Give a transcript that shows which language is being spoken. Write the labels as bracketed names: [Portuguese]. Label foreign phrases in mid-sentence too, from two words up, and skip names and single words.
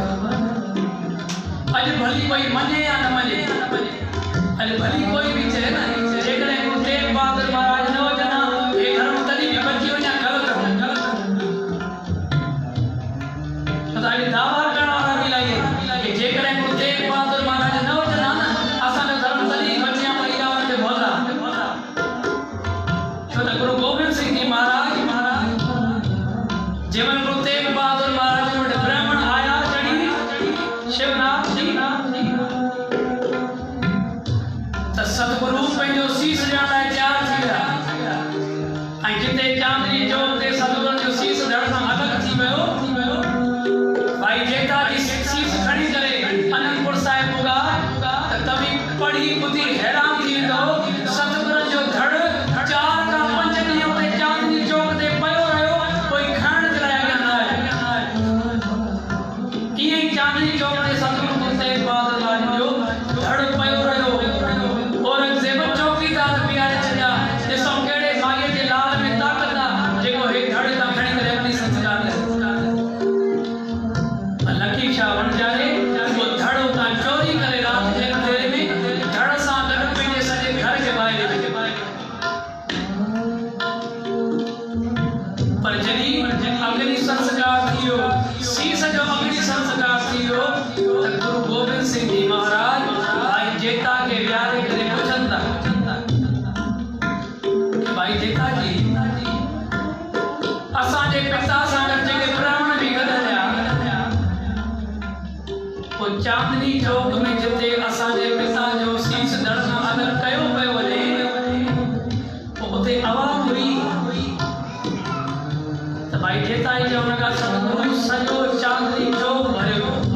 [Sindhi] अॼु भली कोई मञे या न मञे, अॼु भली कोई बि चए न जेकॾहिं गुरु तेग बहादुर महाराज न हुजनि हा हे धर्म तॾहिं बि बची वञा, ग़लति आहे। त अॼु दावा करण वारा बि इलाही कि जेकॾहिं गुरु तेग बहादुर महाराज न हुजनि हा न असांजो धर्म तॾहिं बचिया महिलाउनि ते भोला। छो त गुरु गोबिंद सिंह जी महाराज जंहिंमहिल गुरु तेग बहादुर महाराज वटि ब्राह्मण आया जड़ी शिवनाथ जी त सतगुरु पंहिंजो शीश ॾियण लाइ तयार थी विया। ऐं जिते चांदनी चौक ते सतगुरु जो शीश धड़ सां अलॻि थी वियो, भाई जेता जी शीश खणी करे अनंदपुर साहिब पुगा त तव्हीं पढ़ी ॿुधी हैरान थी वेंदो। सतगुरु जो धड़ 4 खां 5 ॾींहं ते चांदनी चौक ते पियो रहियो, कोई खाइण जे लाइ अॻियां न आयो। ईअं ई चांदनी चौक ते सतगुरु गुरु तेग बहादुर महाराज जो धड़ पियो रहियो। औरंगज़ेब चौकीदार बीहारे छॾिया। ॾिसो कहिड़े माईअ जे लाल में ताक़त आहे जेको हे धड़ तां खणी करे अपनी संस्कार करे। लकी शाह वणजारे वो धड़ उतां चोरी करे रात जे अंधेरे में धड़ सां गॾु पंहिंजे सॼे घर खे ॿाहिरि विझी। पर जॾहिं अग्नि संस्कार थी वियो, शीश जो अग्नि संस्कार थी वियो त गुरु गोबिंद सिंह जी महाराज भाई जेता खे विहारे करे पुछनि था कि भाई जेता जी असांजे पिता सां गॾु जेके ब्राह्मण बि गॾु हुया, पोइ चांदनी चौक में जिते असांजे पिता जो शीश धड़ सां अलॻि कयो पियो वञे, पोइ उते आवाज़ हुई त भाई जेता जी चवण खां सतगुरु सॼो चांदनी चौक भरियो।